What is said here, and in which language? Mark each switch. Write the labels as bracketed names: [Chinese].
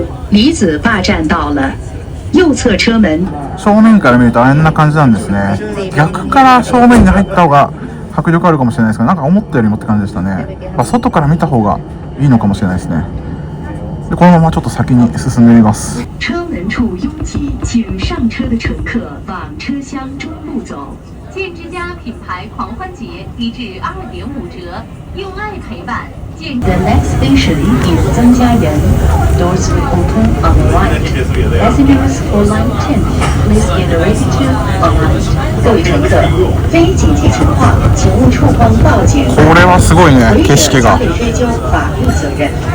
[Chinese] 李子坝站到了，右側車門。 [Japanese] 正面から見るとあんな感じなんですね。逆から正面に入った方が迫力あるかもしれないですけど、なんか思ったよりもって感じでしたね。外から見た方がいいのかもしれないですね。でこのままちょっと先に進んでみます。 [Chinese] 车門處擁擠，請上車的乘客往車廂中路走。剑之家品牌狂欢节低至2.5折，用爱陪伴。剑。 [English] The next station is 曾家园 Doors will open on the right. Passengers for line 10, please get ready to alight. [Chinese] 各位乘客，非紧急情况，请勿触碰报警。 [Japanese] これはすごいね。景色が [Chinese] 违者将被追究法律责任。